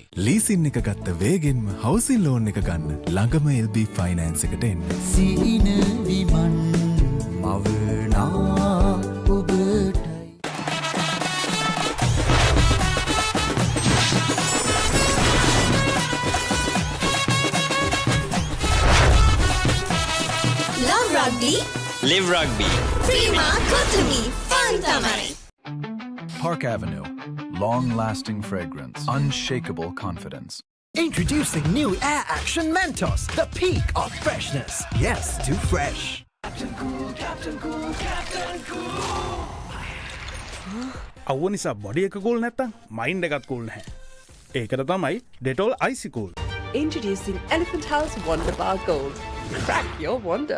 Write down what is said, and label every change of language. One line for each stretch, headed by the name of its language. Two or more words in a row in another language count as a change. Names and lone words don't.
Sinhala: ලීසින් එක ගත්ත වේගෙන්ම හවසින් ලෝන් එක ගන්න ළඟම LB ෆයිනෑන්ස් එකට එන්න. සීන විමන් මවනා ඔබටයි.
English: Love Rugby. Live Rugby.
Sinhala: Prima Kotumi. Fun tamai.
English: Park Avenue. Long-lasting fragrance. Unshakable confidence. Introducing new Air Action Mentos, the peak of freshness. Yes, too fresh. Captain Cool, Captain Cool, Captain Cool.
Sinhala: අවුව නිසා බොඩි එක කූල් නැත්තම් මයින්ඩ් එකත් කූල් නැහැ. ඒකට තමයි Dettol Icy Cool.
English: Introducing Elephant House Wonder Bar Gold. Crack your wonder.